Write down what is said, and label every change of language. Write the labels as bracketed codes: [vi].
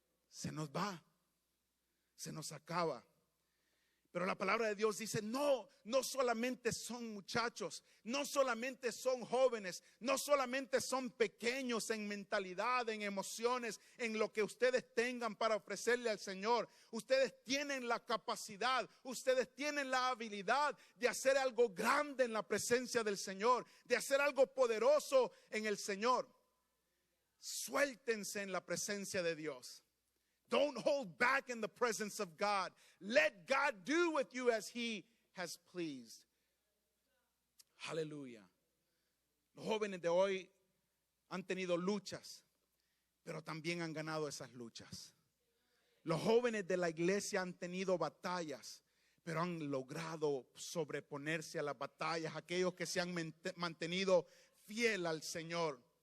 [es] Se nos va, se nos acaba. Pero la palabra de Dios dice, no solamente son muchachos, no solamente son jóvenes, no solamente son pequeños en mentalidad, en emociones, en lo que ustedes tengan para ofrecerle al Señor. Ustedes tienen la capacidad, ustedes tienen la habilidad de hacer algo grande en la presencia del Señor, de hacer algo poderoso en el Señor. Suéltense en la presencia de Dios. [en] Don't hold back in the presence of God. Let God do with you as He has pleased. [es] Aleluya. Los jóvenes de hoy han tenido luchas, pero también han ganado esas luchas. Los jóvenes de la iglesia han tenido batallas, pero han logrado sobreponerse a las batallas. Aquellos que se han mantenido fiel al Señor.